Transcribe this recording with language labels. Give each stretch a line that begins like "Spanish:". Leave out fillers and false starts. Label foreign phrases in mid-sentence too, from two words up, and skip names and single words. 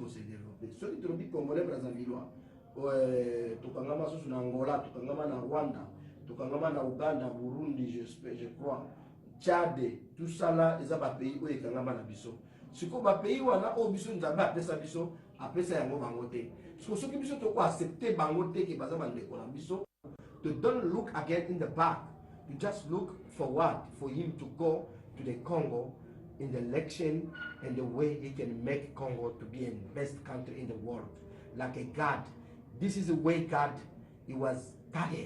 Lingala: ko
French: se développer
Lingala: soki tolobi Congolais Brazzaville tokangama susu na Angola tokangama na Rwanda tokangama na Uganda Burundi
French: je crois
Lingala: Tchad
French: tout ça
Lingala: là eza ba pays oyo ekangama na biso siko ba pays wana o biso nzambe apesa biso apesa yango bango te soki biso toko accepter bango te ke baza bandeko na biso
English: to don't look again in the back you just look forward for him to go to the Congo in the election and the way he can make Congo to be the best country in the world like a God. This is the way God, he was tired.